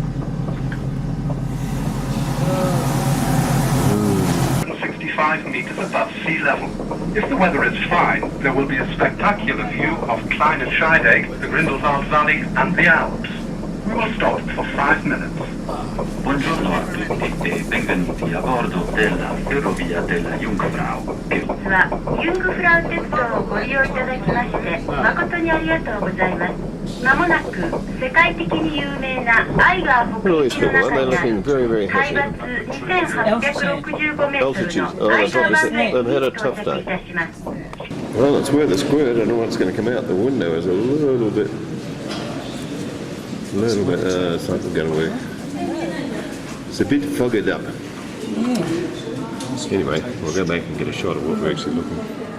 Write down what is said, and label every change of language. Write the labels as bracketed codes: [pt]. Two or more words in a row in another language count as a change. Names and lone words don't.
[en] 65 meters above sea level. If the weather is fine, there will be a spectacular view of Kleine Scheidegg, the Grindelwald Valley and the Alps. We will stop for 5 minutes. [it] Buongiorno a tutti e benvenuti a bordo della ferrovia della Jungfrau. [ja] はユングフラウ鉄道をご利用いただきまして誠にありがとうございます。まもなく世界的に有名なアイガー北陸の中にある海抜2865メートルのアイガー湾へ到着いたします。 [en] Well, it's worth a squirt. I don't know what's going to come out. The window is a little bit, it's not going to work. It's a bit fogged up. Anyway, we'll go back and get a shot of what we're actually looking at.